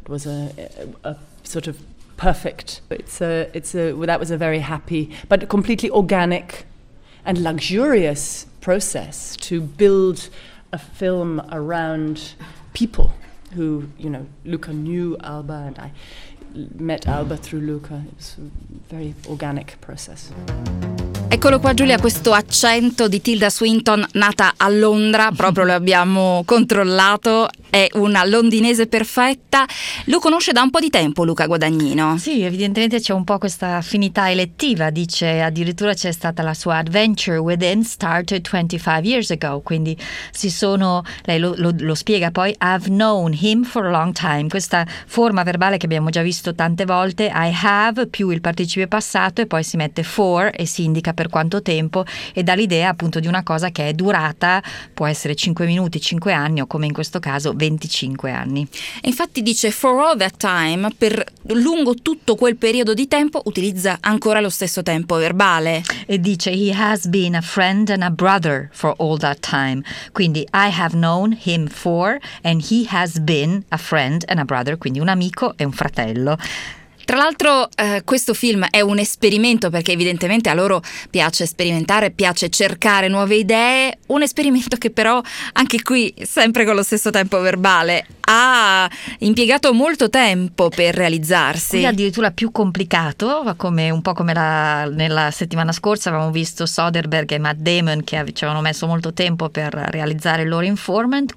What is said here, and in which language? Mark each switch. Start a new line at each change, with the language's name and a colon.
English: It was a sort of perfect. That was a very happy, but completely organic and luxurious process to build a film around people who, you know, Luca knew Alba and I met Alba through Luca. It was a very organic process.
Italian: Eccolo qua, Giulia, questo accento di Tilda Swinton, nata a Londra, proprio lo abbiamo controllato, è una londinese perfetta. Lo conosce da un po' di tempo, Luca Guadagnino? Sì, evidentemente c'è un po' questa affinità elettiva, dice addirittura c'è stata la sua
English: adventure within started 25 years ago,
Italian: quindi si sono, lei lo spiega poi,
English: I've known him for a long time,
Italian: questa forma verbale che abbiamo già visto tante volte, I have più il participio passato e poi si mette for e si indica per quanto tempo e dà l'idea appunto di una cosa che è durata, può essere 5 minuti, 5 anni o come in questo caso 25 anni. E infatti dice
English: for all that time,
Italian: per lungo tutto quel periodo di tempo, utilizza ancora lo stesso tempo verbale. E dice
English: he has been a friend and a brother for all that time,
Italian: quindi
English: I have known him for and he has been a friend and a brother,
Italian: quindi un amico e un fratello. Tra l'altro questo film è un esperimento, perché evidentemente a loro piace sperimentare, piace cercare nuove idee, un esperimento che però anche qui, sempre con lo stesso tempo verbale, ha impiegato molto tempo per realizzarsi. Qui addirittura più complicato, come, un po' come nella settimana scorsa avevamo visto Soderbergh e Matt Damon che ci avevano messo molto tempo per realizzare il loro informant.